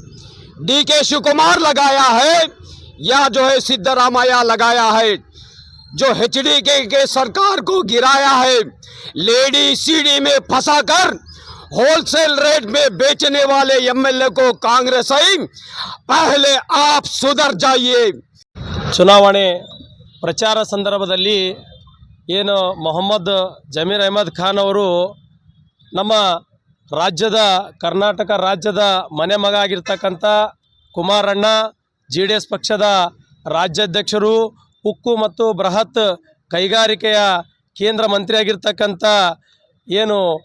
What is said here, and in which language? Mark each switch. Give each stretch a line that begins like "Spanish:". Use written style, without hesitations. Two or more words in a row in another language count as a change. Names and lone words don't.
Hindi: डीके शिवकुमार लगाया है या जो है सिद्धरामैया लगाया है? जो एचडी के सरकार को गिराया है, लेडी सीडी में फंसाकर
English: wholesale rate
Hindi: में बेचने वाले एमएलए को कांग्रेस आई, पहले आप सुधर जाइए।
Kannada: ಚುನಾವಣೆ ಪ್ರಚಾರ ಸಂದರ್ಭದಲ್ಲಿ ಏನು ಮೊಹಮ್ಮದ್ ಜಮೀರ್ ಅಹಮದ್ ಖಾನ್ ಅವರು ನಮ್ಮ ರಾಜ್ಯದ ಕರ್ನಾಟಕ ರಾಜ್ಯದ ಮನೆ ಮಗ ಆಗಿರ್ತಕ್ಕಂಥ ಕುಮಾರಣ್ಣ, JDS ಪಕ್ಷದ ರಾಜ್ಯಾಧ್ಯಕ್ಷರು, ಉಕ್ಕು ಮತ್ತು ಬೃಹತ್ ಕೈಗಾರಿಕೆಯ ಕೇಂದ್ರ ಮಂತ್ರಿಯಾಗಿರ್ತಕ್ಕಂಥ ಏನು